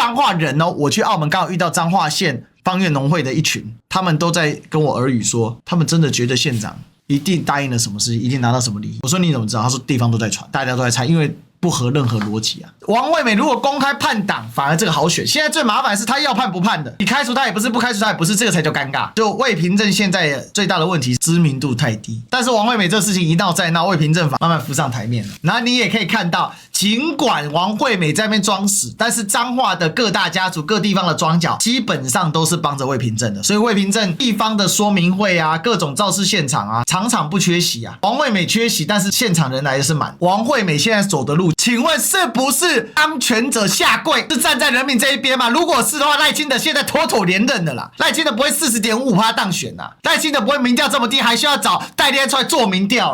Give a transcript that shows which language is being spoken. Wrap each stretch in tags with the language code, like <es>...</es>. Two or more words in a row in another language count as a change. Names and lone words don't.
<zh>彰化人哦，我去澳門剛好遇到彰化縣芳苑農會的一群，他們都在跟我耳語說，他們真的覺得縣長一定答應了什麼事情，一定拿到什麼利益。我說你怎麼知道？他說地方都在傳，大家都在猜，因為不合任何邏輯啊！王惠美如果公開叛黨，反而這個好選。現在最麻煩的是他要叛不叛的，你開除他也不是，不開除他也不是，這個才叫尷尬。就魏平鎮現在最大的問題，知名度太低。但是王惠美這事情一鬧再鬧，魏平鎮法慢慢浮上台面了。然後你也可以看到，儘管王惠美在那邊裝死，但是彰化的各大家族、各地方的莊腳基本上都是幫着魏平鎮的。所以魏平鎮地方的說明會啊，各種造勢現場啊，場場不缺席啊。王惠美缺席，但是現場人來的是滿。王惠美現在走的路，請問是不是當權者下跪，是站在人民這一邊嗎？如果是的話，賴清德現在妥妥連任了啦。賴清德不會40.55%當選啦，賴清德不會民調這麼低，還需要找代理人出來做民調。</zh>